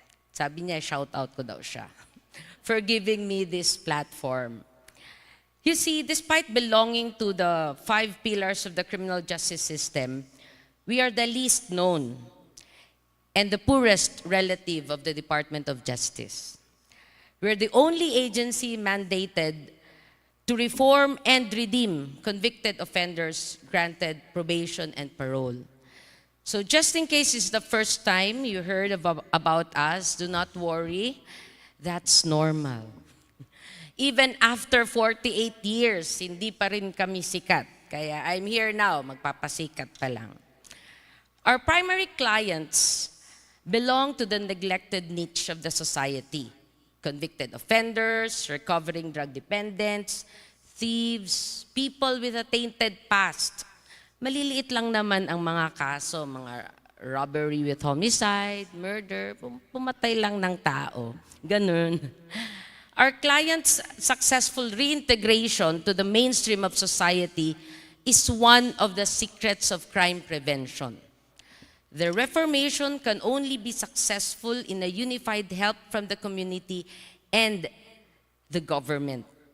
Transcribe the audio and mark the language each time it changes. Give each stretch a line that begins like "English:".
Filipino: Sabi niya, shout out ko daw siya.
English: For giving me this platform. You see, despite belonging to the 5 pillars of the criminal justice system, we are the least known and the poorest relative of the Department of Justice. We're the only agency mandated to reform and redeem convicted offenders granted probation and parole. So just in case it's the first time you heard about us, do not worry, that's normal.
Filipino: Even after 48 years, hindi pa rin kami sikat.
English: Kaya I'm here now, magpapasikat pa lang. Our primary clients belong to the neglected niche of the society. Convicted offenders, recovering drug dependents, thieves, people with a tainted past.
Filipino: Maliliit lang naman ang mga kaso, mga robbery with homicide, murder, pumatay lang ng tao. Ganun.
English: Our clients' successful reintegration to the mainstream of society is one of the secrets of crime prevention. Their reformation can only be successful in a unified help from the community and the government.